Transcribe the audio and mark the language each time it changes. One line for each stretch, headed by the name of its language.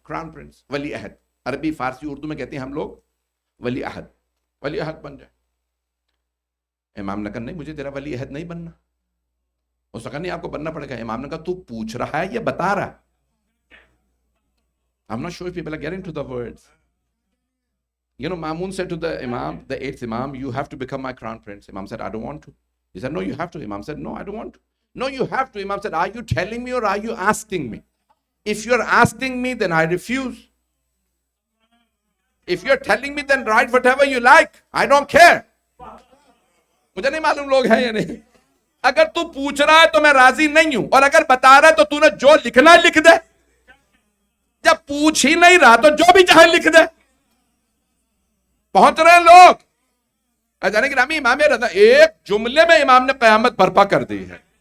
Urdu: Crown prince, ولی عہد, عربی فارسی اردو میں کہتے ہیں ہم لوگ ولی عہد. ولی عہد بن جائے. امام نے کہا نہیں مجھے تیرا ولی عہد نہیں بننا. اس نے کہا نہیں آپ کو بننا پڑے گا. امام نے کہا تو پوچھ رہا ہے یا بتا رہا ہے؟
English: I'm not sure if people are getting to the words. You know, Mamun said to the Imam, the eighth Imam, you have to become my crown prince. Imam said, I don't want to. He said, no, you have to. Imam said, no, I don't want to. No, you have to. Imam said, are you telling me or are you asking me? If you're asking me, then I refuse. If you're telling me, then write whatever you like. I don't care.
Urdu: مجھے نہیں معلوم لوگ ہیں یا نہیں. اگر تو پوچھ رہا ہے تو میں راضی نہیں ہوں, اور اگر بتا رہا ہے تو تو نے جو لکھنا لکھ دے. جب پوچھ ہی نہیں رہا تو جو بھی چاہے لکھ دے. پہنچ رہے ہیں لوگ. جانے گرامی امام رضا ایک جملے میں امام نے قیامت برپا کر دی ہے.